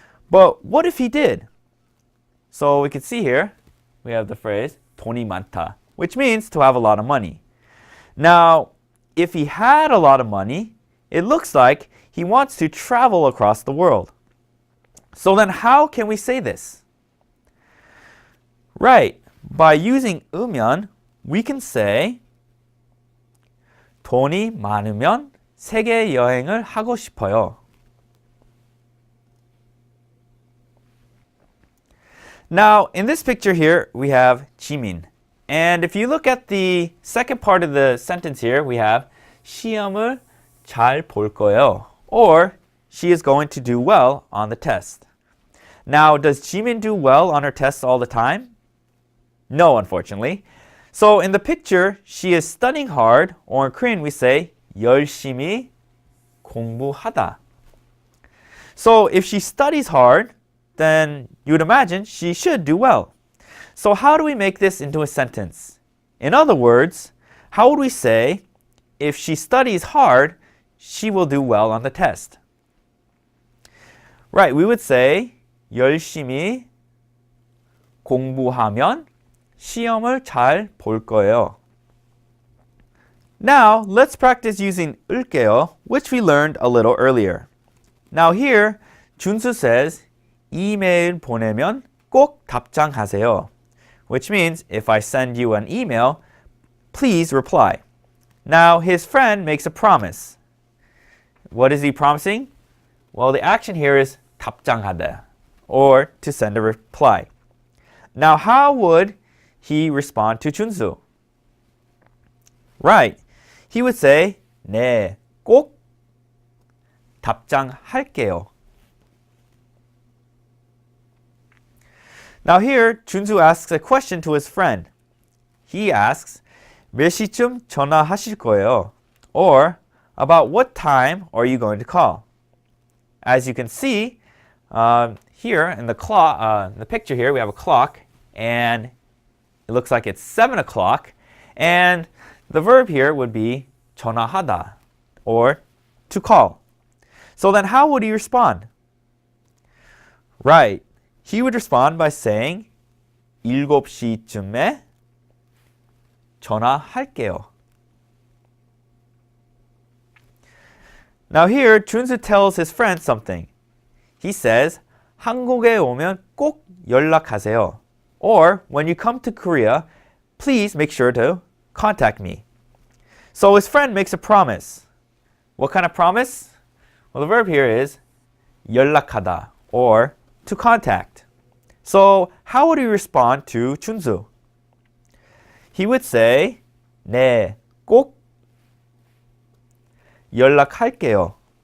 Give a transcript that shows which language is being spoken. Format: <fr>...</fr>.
<en>But what if he did? So we can see here, we have the phrase</en> <ko>돈이 많다,</ko> <en>which means to have a lot of money. Now, if he had a lot of money, it looks like he wants to travel across the world. So then how can we say this? Right, by using</en> <ko>으면,</ko> <en>we can say</en> <ko>돈이 많으면 세계 여행을 하고 싶어요.</ko> <en>Now, in this picture here, we have 지민. And if you look at the second part of the sentence here, we have</en> <ko>시험을 잘 볼 거예요.</ko> <en>Or, she is going to do well on the test. Now, does Jimin do well on her tests all the time? No, unfortunately. So, in the picture, she is studying hard, or in Korean we say</en> <ko>열심히 공부하다.</ko> <en>So, if she studies hard, then you would imagine she should do well. So, how do we make this into a sentence? In other words, how would we say, if she studies hard, she will do well on the test? Right, we would say</en> <ko>열심히 공부하면 시험을 잘 볼 거예요.</ko> <en>Now, let's practice using 읊게요, which we learned a little earlier.</en> <ko>Now here, 준수 says, 이메일 보내면 꼭 답장하세요.</ko> <en>Which means, if I send you an email, please reply. Now, his friend makes a promise. What is he promising? Well, the action here is 답장하다, or to send a reply. Now, how would he respond to 준수? Right, he would say,</en> <ko>네, 꼭 답장할게요.</ko> <en>Now here, 준수 asks a question to his friend. He asks,</en> <ko>몇 시쯤 전화하실 거예요?</ko> <en>Or, about what time are you going to call? As you can see, here in the picture here, we have a clock, and it looks like it's 7 o'clock, and the verb here would be 전화하다, or to call. So then how would he respond? Right, he would respond by saying</en> <ko>7시쯤에 전화할게요.</ko> <en>Now here, 준수 tells his friend something. He says,</en> <ko>한국에 오면 꼭 연락하세요.</ko> <en>Or when you come to Korea, please make sure to contact me. So his friend makes a promise. What kind of promise? Well, the verb here is 연락하다 or to contact. So how would he respond to 준수? He would say,</en> <ko>네, 꼭 연락할게요.</ko>